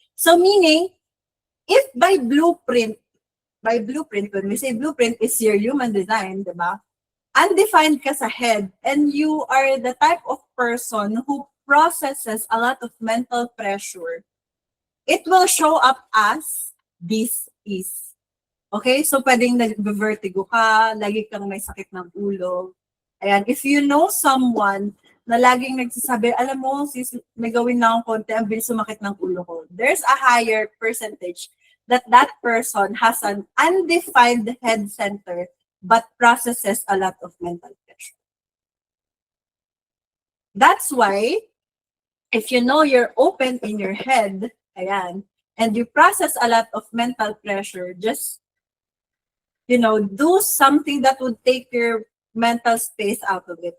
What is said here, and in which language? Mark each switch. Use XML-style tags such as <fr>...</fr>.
<en>So meaning, if by blueprint, when we say blueprint is your human design, diba? Undefined ka sa head, and you are the type of person who processes a lot of mental pressure, it will show up as this is. Okay?</en> <tl>So, pwedeng nag-vertigo ka, lagi kang may sakit ng ulo. Ayan.</tl> <en>If you know someone</en> <tl>na laging nagsasabi, alam mo, sis, may gawin na akong konti, ang bilis sumakit ng ulo ko.</tl> <en>There's a higher percentage that person has an undefined head center but processes a lot of mental pressure. That's why, if you know you're open in your head, ayan, and you process a lot of mental pressure, just, do something that would take your mental space out of it.</en>